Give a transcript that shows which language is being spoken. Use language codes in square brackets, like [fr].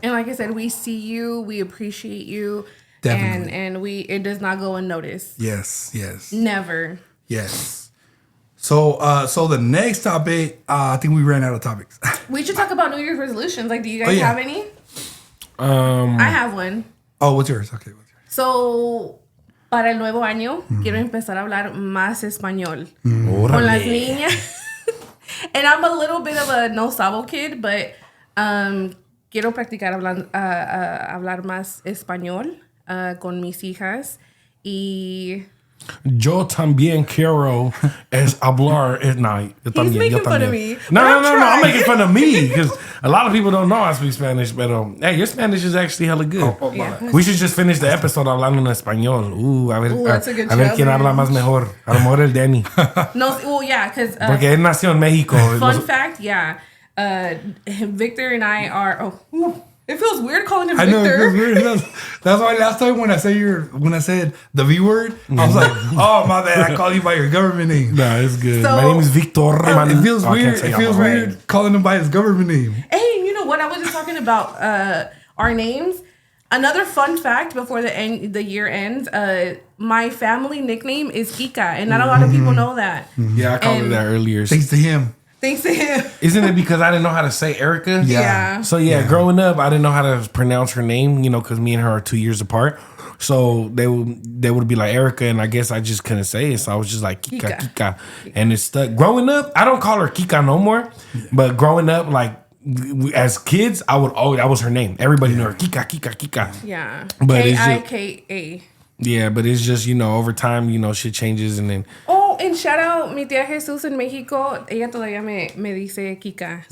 [en] And like I said, we see you, we appreciate you, definitely, and it does not go unnoticed. Yes, never. Yes. So the next topic, I think we ran out of topics. We should talk about New Year's resolutions. Like, do you guys have any? I have one. Oh, what's yours? Okay, what's yours? So. [es] Para el nuevo año, quiero empezar a hablar más español con las niñas. [en] And I'm a little bit of a [es] no sabo [en] kid, but [es] quiero practicar hablar más español con mis hijas. Y yo también quiero hablar. [en] He's making fun of me. No. I'm making fun of me because a lot of people don't know I speak Spanish. But hey, your Spanish is actually hella good. Yeah. We should just finish the episode [es] hablando en español. [en] That's a good [es] a ver quién habla más mejor. A lo mejor el Danny. [en] No, well, yeah, because [es] porque él nació en México. [en] Fun fact, yeah. Victor and I are. It feels weird calling him Victor. I know, it feels weird. That's why last time when I said the V word, I was like, oh, my bad, I called you by your government name. Nah, it's good. So, my name is Victor. It feels weird. It feels weird calling him by his government name. Hey, you know what? I was just talking about our names. Another fun fact before the year ends, my family nickname is Kika, and not a lot of people know that. Yeah, I called it that earlier. Thanks to him. Thanks to him. Isn't it because I didn't know how to say Erica? Yeah. So growing up, I didn't know how to pronounce her name, because me and her are 2 years apart. So they would be like Erica, and I guess I just couldn't say it. So I was just like Kika. And it stuck. Growing up, I don't call her Kika no more. But growing up, like as kids, I would always, that was her name. Everybody knew her Kika. Yeah. But Kika. Yeah, but it's just, over time, shit changes and then. Oh, and shout out [es] mi tía Jesús en Mexico. Ella todavía me dice Kika.